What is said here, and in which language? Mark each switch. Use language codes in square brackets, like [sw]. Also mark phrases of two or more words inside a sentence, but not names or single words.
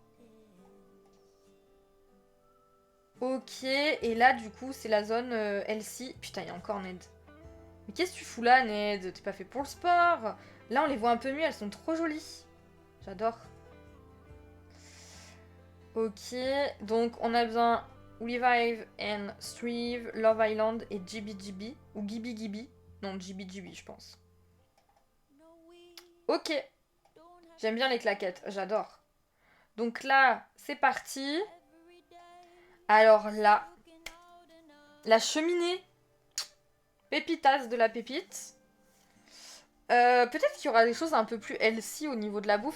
[fr] Ok, et là, du coup, c'est la zone Elsie. Putain, il y a encore Ned. Mais qu'est-ce que tu fous là, Ned? T'es pas fait pour le sport. Là, on les voit un peu mieux, elles sont trop jolies. J'adore. Ok, donc on a besoin Revive and Strive, Love Island et Gibi Gibi. Ou Gibi Gibi. Non, Gibi Gibi, je pense. Ok, j'aime bien les claquettes, j'adore. Donc là, c'est parti. Alors là, la cheminée. Pépitas de la pépite. Peut-être qu'il y aura des choses un peu plus healthy au niveau de la bouffe.